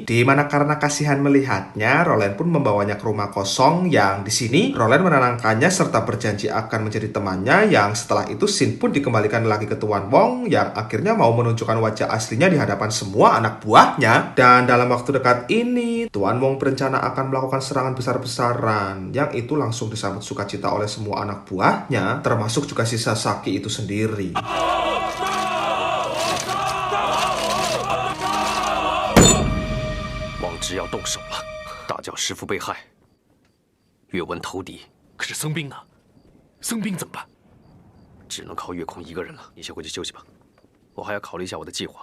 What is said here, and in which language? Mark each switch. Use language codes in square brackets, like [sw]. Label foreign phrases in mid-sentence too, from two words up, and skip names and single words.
[id] Di mana karena kasihan melihatnya, Roland pun membawanya ke rumah kosong yang di sini Roland menenangkannya serta berjanji akan menjadi temannya, yang setelah itu Shin pun dikembalikan lagi ke Tuan Wong yang akhirnya mau menunjukkan wajah aslinya di hadapan semua anak buah. Dan dalam waktu dekat ini, Tuan Wong berencana akan melakukan serangan besar-besaran, yang itu langsung disambut sukacita oleh semua anak buahnya, termasuk juga si Sasaki itu sendiri. [zh] 王直要动手了，大叫师父被害，岳文投敌。可是僧兵呢？僧兵怎么办？只能靠岳空一个人了。你先回去休息吧，我还要考虑一下我的计划。